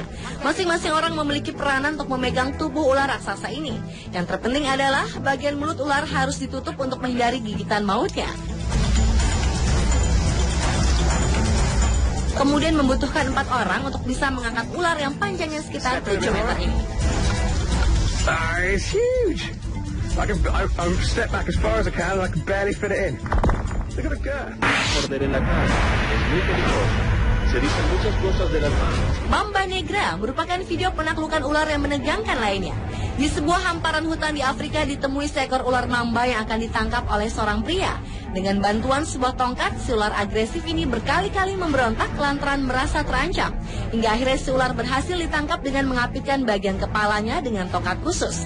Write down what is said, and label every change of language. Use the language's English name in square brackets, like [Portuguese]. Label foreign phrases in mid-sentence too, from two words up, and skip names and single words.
[Indonesian] Masing-masing orang memiliki peranan untuk memegang tubuh ular raksasa ini. Yang terpenting adalah bagian mulut ular harus ditutup untuk menghindari gigitan mautnya. Kemudian membutuhkan 4 orang untuk bisa mengangkat ular yang panjangnya sekitar 7 meter ini. [English] It's huge. I step back as far as I can and I can barely fit it in. Look at the girl. [Spanish] Morder en la cara es muy peligroso. Se dicen muchas cosas de las manos. [Indonesian] Mamba Negra merupakan video penaklukan ular yang menegangkan lainnya. Di sebuah hamparan hutan di Afrika ditemui seekor ular mamba yang akan ditangkap oleh seorang pria. Dengan bantuan sebuah tongkat, si ular agresif ini berkali-kali memberontak lantaran merasa terancam. Hingga akhirnya si ular berhasil ditangkap dengan mengapitkan bagian kepalanya dengan tongkat khusus.